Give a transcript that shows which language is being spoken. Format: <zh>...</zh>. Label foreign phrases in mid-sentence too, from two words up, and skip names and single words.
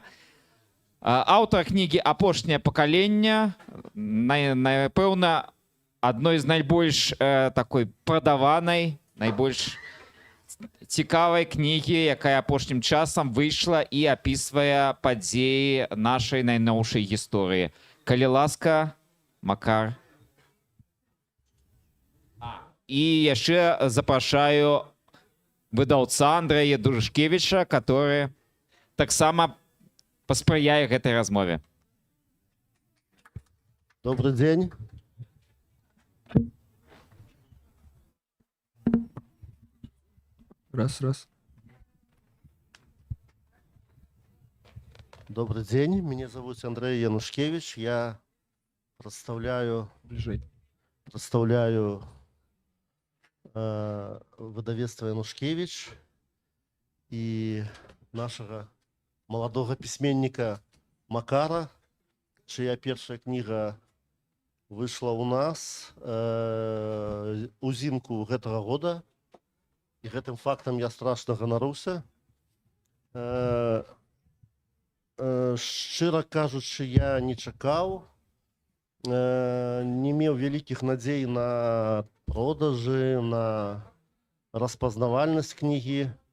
<be>Аўтар кнігі «Апошняе пакаленне», напэўна, адной з найбольш такой прадаванай, найбольш цікавай кнігі, якая апошнім часам выйшла і апісвае падзеі нашай найноўшай гісторыі. Калі ласка, Макар. І яшчэ запрашаю выдаўца Андрэя Дужышкевіча, который таксама паспрыяе гэтай размове.</be> <ru>Добрый день. Раз. Добрый день. Меня зовут Андрей Янушкевич. Я представляю выдавецтва Янушкевич и нашего молодого письменника Макара, чья первая книга вышла у нас узимку гэтага года.</ru> <be>і гэтым фактам я страшна ганаруся. Шчыра кажучы, я не чакаў, не меў вялікіх надзей на продажы, на распазнавальнасць кнігі.</be>